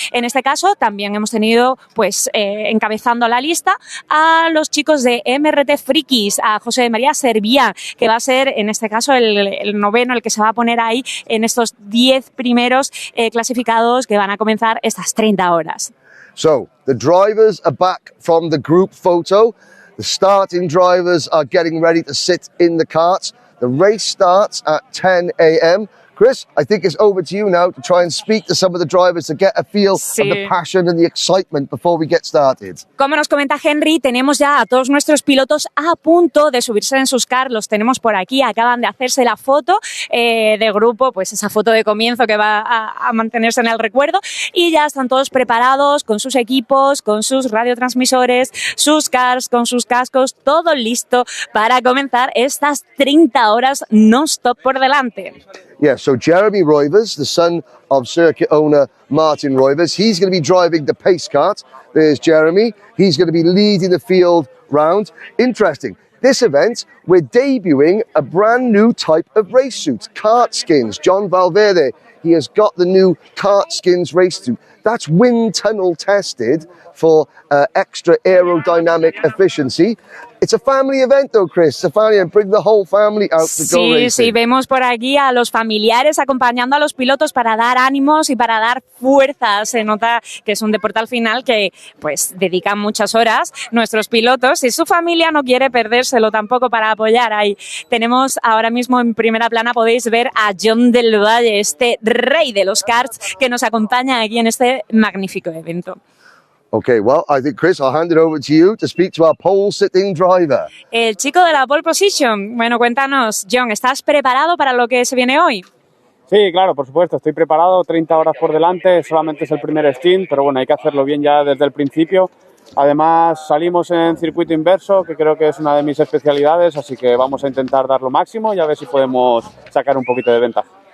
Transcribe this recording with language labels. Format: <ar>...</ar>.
<es>En este caso también hemos tenido, encabezando la lista, a los chicos de MRT Frikis, a José María Serviá, que va a ser en este caso el noveno, el que se va a poner ahí en estos 10 primeros clasificados que van a comenzar estas 30 horas.</es> <en>So, the drivers are back from the group photo. The starting drivers are getting ready to sit in the karts. The race starts at 10 a.m. Chris, I think it's over to you now to try and speak to some of the drivers to get a feel of the passion and the excitement before we get started.</en> <es>Como nos comenta Henry, tenemos ya a todos nuestros pilotos a punto de subirse en sus cars. Los tenemos por aquí, acaban de hacerse la foto de grupo, pues esa foto de comienzo que va a mantenerse en el recuerdo, y ya están todos preparados con sus equipos, con sus radiotransmisores, sus cars, con sus cascos, todo listo para comenzar estas 30 horas non-stop por delante.</es> <en>Yeah, so Jeremy Roivers, the son of circuit owner Martin Roivers, he's going to be driving the pace kart. There's Jeremy. He's going to be leading the field round. Interesting. This event, we're debuting a brand new type of race suit, Kart Skins. John Valverde, he has got the new Kart Skins race suit. That's wind tunnel tested for extra aerodynamic efficiency. It's a family event though, Chris. It's a family event. Bring the whole family out to go racing.</en> <es>Sí, vemos por aquí a los familiares acompañando a los pilotos para dar ánimos y para dar fuerza. Se nota que es un deporte al final que pues dedican muchas horas nuestros pilotos y su familia no quiere perdérselo tampoco para apoyar. Ahí tenemos ahora mismo en primera plana, podéis ver a John del Valle, este rey de los karts que nos acompaña aquí en este magnífico evento.</es> <en>Okay, well, I think, Chris, I'll hand it over to you to speak to our pole-sitting driver.</en> <es>El chico de la pole position. Bueno, cuéntanos, John, ¿estás preparado para lo que se viene hoy? Sí, claro, por supuesto, estoy preparado, 30 horas por delante, solamente es el primer stint, pero bueno, hay que hacerlo bien ya desde el principio. Además, salimos en circuito inverso, que creo que es una de mis especialidades, así que vamos a intentar dar lo máximo y a ver si podemos sacar un poquito de ventaja.</es>